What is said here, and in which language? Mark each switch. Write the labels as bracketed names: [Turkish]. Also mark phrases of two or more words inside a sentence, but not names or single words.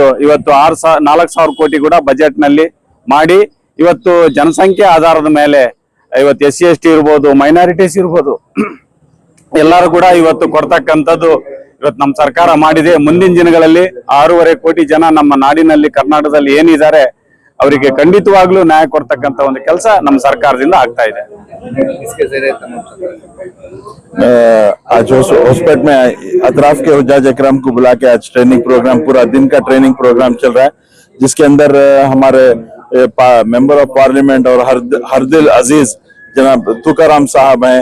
[Kannada] ಇವತ್ತು 4,000 ಕೋಟಿ ಕೂಡ ಬಜೆಟ್ ನಲ್ಲಿ ಮಾಡಿ ಇವತ್ತು ಜನಸಂಖ್ಯೆ ಆಧಾರದ ಮೇಲೆ ಇವತ್ತು SC ST ಇರ್ಬೋದು, ಮೈನಾರಿಟೀಸ್ ಇರ್ಬೋದು, ಎಲ್ಲರೂ ಕೂಡ ಇವತ್ತು ಕೊಡ್ತಕ್ಕಂಥದ್ದು ಇವತ್ತು ನಮ್ಮ ಸರ್ಕಾರ ಮಾಡಿದೆ। ಮುಂದಿನ ದಿನಗಳಲ್ಲಿ 6.5 ಕೋಟಿ ಜನ ನಮ್ಮ ನಾಡಿನಲ್ಲಿ ಕರ್ನಾಟಕದಲ್ಲಿ ಏನಿದ್ದಾರೆ ಅವರಿಗೆ ಖಂಡಿತವಾಗ್ಲೂ ನ್ಯಾಯ ಕೊಡ್ತಕ್ಕಂಥ ಒಂದು ಕೆಲಸ ನಮ್ಮ ಸರ್ಕಾರದಿಂದ ಆಗ್ತಾ ಇದೆ। [Hindi] आज हॉस्पिटल में अतराफ के हुज्जाज इकराम को बुला के आज [English] training program, [Hindi] पूरा दिन का [English] training program [Hindi] चल रहा है, जिसके अंदर हमारे [English] member of parliament [Hindi] और हरदिल अजीज जनाब तुकाराम साहब हैं।